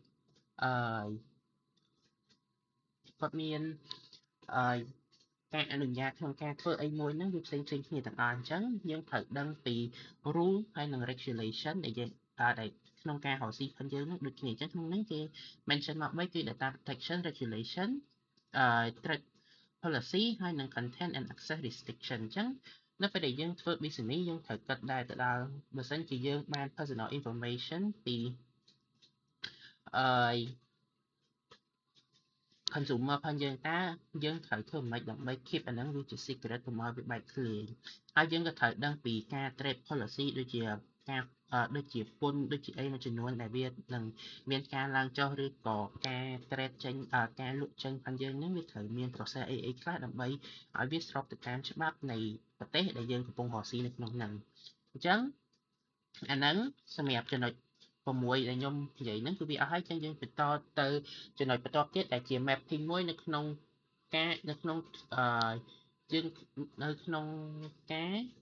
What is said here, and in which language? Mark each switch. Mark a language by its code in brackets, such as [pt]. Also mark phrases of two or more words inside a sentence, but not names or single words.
[km] គាត់មានការអនុញ្ញាតក្នុងការធ្វើអីមួយហ្នឹងវាផ្សេងគ្នាទាំងអស់អញ្ចឹងយើងត្រូវដឹងពី rule ហើយនិង regulation ដែលយើងដែលក្នុងការរកស៊ីផងយើងហ្នឹងដូចគ្នាអញ្ចឹងក្នុងហ្នឹងគេ mention មក3គឺ [en] data protection regulation trade policy [km] ហើយនិង [en] content and access restriction [km] អញ្ចឹងនៅពេលដែលយើងធ្វើ business យើងត្រូវគិតដែរទៅដល់បើសិនជាយើងបាន [en] personal information [km] ពី consumer ផងយើងតើយើងត្រូវធ្វើម៉េចដើម្បី keep អាហ្នឹងវាជា secret កុំឲ្យវាបែកធ្លាយហើយយើងក៏ត្រូវដឹងពីការ trade policy ដូចជាការដូចជាពន្ធដូចជាអីមួយចំនួនដែលវានឹងមានការឡើងចុះឬក៏ការ trade ចេញការលក់ចេញផងយើងហ្នឹងវាត្រូវមាន process អីខ្លះដើម្បីឲ្យវាស្របទៅតាមច្បាប់នៃប្រទេសដែលយើងកំពុងរកស៊ីនៅក្នុងហ្នឹងអញ្ចឹងអាហ្នឹងសម្រាប់ចំណុច6ដែលខ្ញុំនិយាយហ្នឹងគឺវាអស់ហើយចឹងយើងបន្តទៅចំណុចបន្ទាប់ទៀតដែលជា mapping មួយនៅក្នុងការនៅក្នុងយើងនៅក្នុងការ